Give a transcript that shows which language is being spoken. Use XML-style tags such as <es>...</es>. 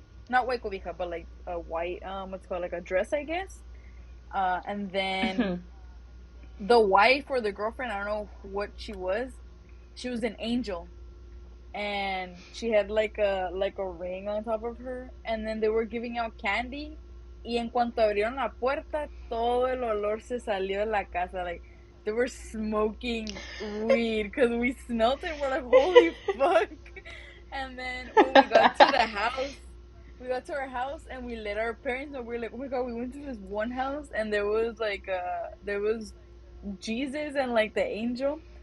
<en>Not white cobija, but like a white what's called, like a dress, I guess. And then the wife or the girlfriend, I don't know what she was. She was an angel, and she had like a ring on top of her. And then they were giving out candy,</en> <es>Y en cuanto abrieron la puerta, todo el olor se salió de la casa.</es> <en>Like, they were smoking weed because we smelled it. We're like, holy fuck. And then when we got to the house, we got to our house and we let our parents know. We were like, oh my god, we went to this one house and there was like, there was Jesus and like the angel.</en>